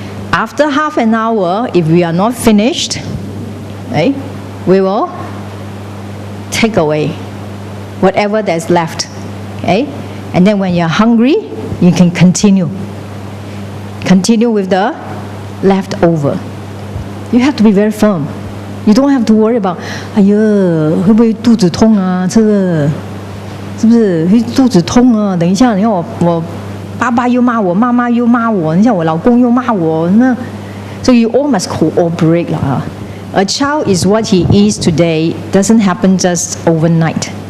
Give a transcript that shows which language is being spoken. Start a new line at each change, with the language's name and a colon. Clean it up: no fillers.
English: After half an hour, if we are not finished, okay, we will take away whatever that's left, okay? And then when you're hungry, you can continue with the leftover. You have to be very firm. You don't have to worry about,
Chinese: 哎呀，会不会肚子痛啊？这个是不是会肚子痛啊？等一下，你看我爸爸又骂我，妈妈又骂我，你看我老公又骂我，那
English: so you all must cooperate
Chinese: 啦。
English: A child is what he is today doesn't happen just overnight.